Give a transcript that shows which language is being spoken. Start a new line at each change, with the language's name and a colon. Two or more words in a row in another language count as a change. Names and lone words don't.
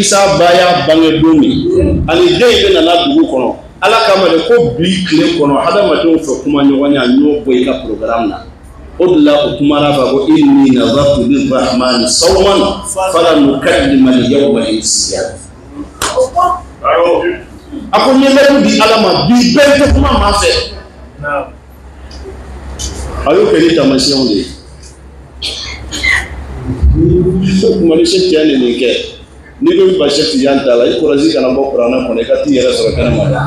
Bambara: Isa baya bange don min ani den bɛ nana dugu kɔnɔ ala kama de ko bi tile kɔnɔ hadamadenw fɛ kuma ɲɔgɔnya ɲɔ bɔ i ka programme na o de la o kumana fɛ ko
Arabic: إني نذرت للرحمن صوما فلن أكلم اليوم إنسيا
Bambara: a ko ɲɛmɛrɛw di ala ma bi bɛɛ tɛ kuma maa fɛ a y'o kɛ ni taamasiyɛnw de ye kuma ni se cɛ nin kɛ ni ko ba chef yan ta la i kɔrɔsi kana bɔ kuranna kɔnɔ i ka t'i yɛrɛ sɔrɔ kɛnɛma